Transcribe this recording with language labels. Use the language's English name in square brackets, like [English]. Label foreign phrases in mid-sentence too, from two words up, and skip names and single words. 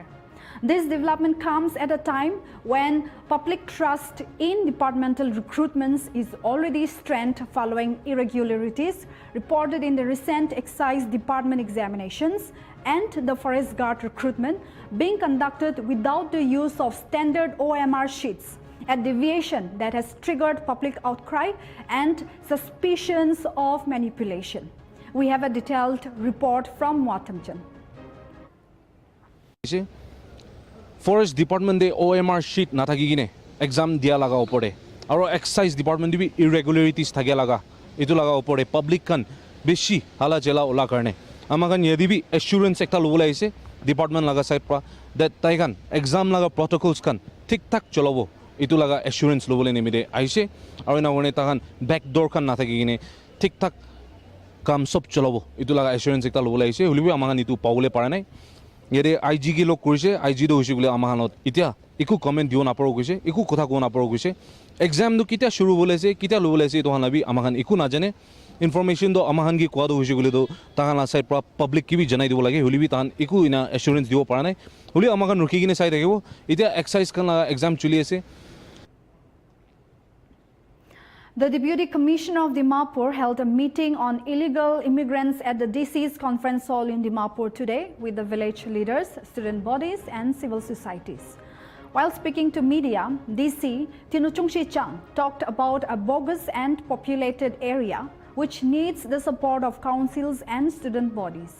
[English] This development comes at a time when public trust in departmental recruitments is already strained following irregularities reported in the recent Excise Department examinations and the Forest Guard recruitment being conducted without the use of standard OMR sheets, a deviation that has triggered public outcry and suspicions of manipulation. We have a detailed report from Watamjan. [Naga Pidgin] Forest Department de [English] OMR sheet [Naga Pidgin] nathakigine exam dia laga opore aro Excise Department bi irregularities thage laga itu laga opore public kan beshi hala jela ola karne amakan yedi bi assurance ekta lobula aise department laga side pra that taikan exam laga protocols kan thik thak cholobo itu laga assurance lobule nimide aise aro na one takan backdoor kan nathakigine thik thak kam sob cholobo itu laga assurance ekta lobula aise hulibi amakan itu paule para nai yede IG ki log korise IG do hoise bole amahanot itia iku comment dio naparo koise iku kotha ko naparo koise exam do kitia shuru bolese kitia lo bolese to hanabi amahan iku na jane information do amahan gi kwado hoise gole do tahana side public ki bi janai dibo lage hulibi tahan iku ina assurance dio para nai huli amahan rukhi gine sai dekibo itia exercise kan exam chuli ase. [English] The Deputy Commissioner of Dimapur held a meeting on illegal immigrants at the DC's conference hall in Dimapur today with the village leaders, student bodies and civil societies. While speaking to media, DC Tinuchungshi Chang talked about a bogus and populated area which needs the support of councils and student bodies.